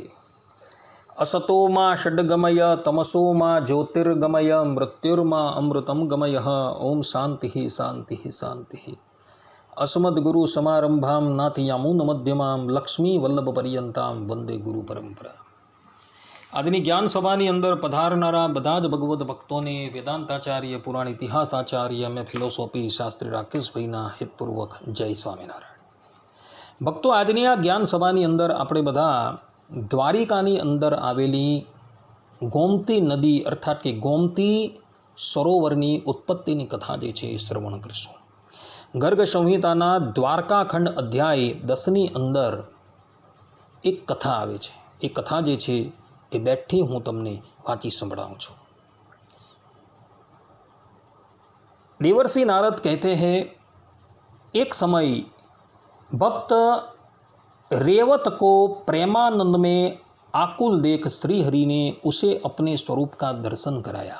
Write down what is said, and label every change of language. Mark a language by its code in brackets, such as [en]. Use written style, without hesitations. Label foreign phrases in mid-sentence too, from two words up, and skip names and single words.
[sa] असतो मा षड्गमय तमसो मा ज्योतिर्गमय मृत्युर्मा अमृतं गमय। ओम शांति शांति शांति। अस्मद्गुरु समारंभां नाथयामुन मध्यमां लक्ष्मी वल्लभ पर्यंतां वंदे गुरु परंपरा। [gu] આજની જ્ઞાન સભાની અંદર પધારનારા બધા જ ભગવદ્ ભક્તોને વેદાંતાચાર્ય પુરાણ ઇતિહાસાચાર્ય અને ફિલોસોફી શાસ્ત્રી રાકેશભાઈના હિતપૂર્વક જય સ્વામિનારાયણ। ભક્તો, આજની આ જ્ઞાન સભાની અંદર આપણે બધા દ્વારિકાની અંદર આવેલી ગોમતી નદી અર્થાત કે ગોમતી સરોવરની ઉત્પત્તિની કથા જે છે એ શ્રવણ કરીશું। ગર્ગ સંહિતાના દ્વારકાખંડ અધ્યાય 10ની અંદર એક કથા આવે છે। એ કથા જે છે એ બેઠી હું તમને વાંચી સંભળાऊं છું। [hi] देवर्षि नारद कहते हैं, एक समय भक्त रेवत को प्रेमानंद में आकुल देख श्री हरि ने उसे अपने स्वरूप का दर्शन कराया।